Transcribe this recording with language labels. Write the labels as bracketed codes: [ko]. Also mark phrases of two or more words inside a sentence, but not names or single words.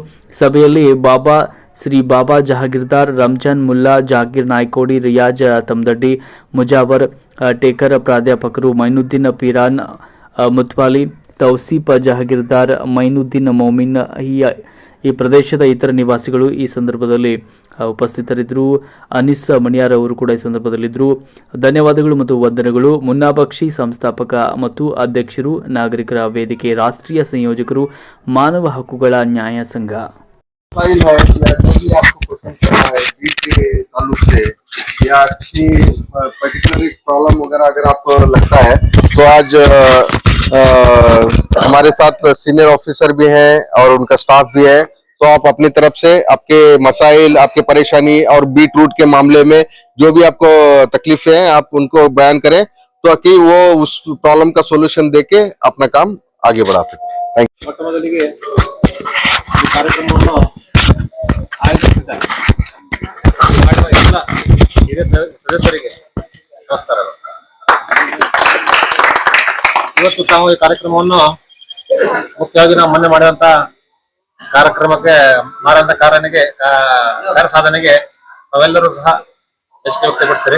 [kn] ಸಭೆಯಲ್ಲಿ ಶ್ರೀ ಬಾಬಾ ಜಹಾಗೀರ್ದಾರ್, ರಂಜಾನ್ ಮುಲ್ಲಾ, ಜಾಗೀರ್ ನಾಯ್ಕೋಡಿ, ರಿಯಾಜ್ ತಮ್ದಡ್ಡಿ, ಮುಜಾವರ್ ಟೇಕರ್, ಪ್ರಾಧ್ಯಾಪಕರು ಮೈನುದ್ದೀನ್ ಪೀರಾನ್ ಮುತ್ವಾಲಿ, ತೌಸೀಫ್ ಜಹಾಗೀರ್ದಾರ್, ಮೈನುದ್ದೀನ್ ಮೌಮಿನ್, ಈ ಪ್ರದೇಶದ ಇತರ ನಿವಾಸಿಗಳು ಈ ಸಂದರ್ಭದಲ್ಲಿ ಉಪಸ್ಥಿತರಿದ್ದರು. ಅನಿಸ್ ಮಣಿಯಾರ್ ಅವರು ಕೂಡ ಈ ಸಂದರ್ಭದಲ್ಲಿದ್ದರು. ಧನ್ಯವಾದಗಳು ಮತ್ತು ವಂದನೆಗಳು. ಮುನ್ನಾಬಕ್ಷಿ ಸಂಸ್ಥಾಪಕ ಮತ್ತು ಅಧ್ಯಕ್ಷರು, ನಾಗರಿಕರ ವೇದಿಕೆ ರಾಷ್ಟ್ರೀಯ ಸಂಯೋಜಕರು, ಮಾನವ ಹಕ್ಕುಗಳ ನ್ಯಾಯ ಸಂಘ. [hi] फाइल है या जो भी आपको क्वेश्चन करना है बीट के ताल्लुक से या किसी [en] particular problem [hi] वगैरह अगर आपको लगता है तो आज हमारे साथ [en] senior officer [hi] भी हैं और उनका स्टाफ भी है, तो आप अपनी तरफ से आपके मसाइल, आपके परेशानी और [en] beat route [hi] के मामले में जो भी आपको तकलीफें हैं आप उनको बयान करें ताकि वो उस प्रॉब्लम का सोल्यूशन देके अपना काम आगे बढ़ा सके. [en] thank you. [kn] ಕಾರ್ಯಕ್ರಮವನ್ನು ಆಯೋಜಿಸಿದ್ದಾರೆ ಎಲ್ಲ ಹಿರಿಯ ಸದಸ್ಯರಿಗೆ ನಮಸ್ಕಾರಗಳು. ಇವತ್ತು ತಾವು ಈ ಕಾರ್ಯಕ್ರಮವನ್ನು ಮುಖ್ಯವಾಗಿ ನಾವು ಮೊನ್ನೆ ಮಾಡಿದಂತ ಕಾರ್ಯಕ್ರಮಕ್ಕೆ ಮಾಡಿದಂತ ಕಾರ್ಯ ಸಾಧನೆಗೆ ತಾವೆಲ್ಲರೂ ಸಹ ಮೆಚ್ಚುಗೆ ವ್ಯಕ್ತಪಡಿಸಿರಿ.